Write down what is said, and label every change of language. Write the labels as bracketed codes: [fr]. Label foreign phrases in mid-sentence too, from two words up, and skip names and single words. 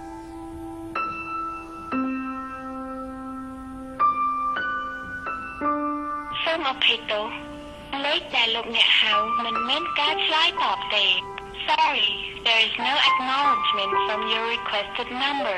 [km] សូមអភ័យទោសលេខដែលលោកអ្នកហៅមិនមានការឆ្លើយតបទេ [en] Sorry, there is no acknowledgement from your requested number.